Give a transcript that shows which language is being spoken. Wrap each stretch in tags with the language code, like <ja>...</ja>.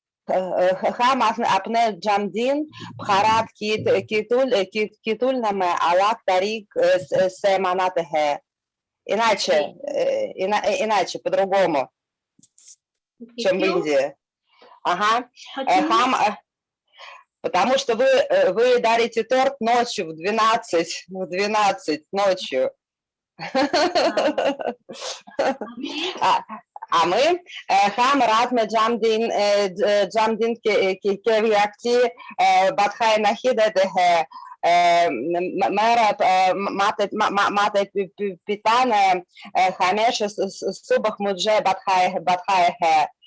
<hi>हम अपने जन्मदिन भारत की तुलना में अलग तारीख से मनाते हैं.</hi> <ru>Иначе, по-другому, чем в Индии. Ага. Потому что вы дарите торт ночью в 12 ночью. А мы</ru> <hi>हम रात में जन्मदिन के व्यक्ति बधाई नहीं देते हैं. मेरा माता पिता ने हमेशा सुबह मुझे बधाई है.</hi>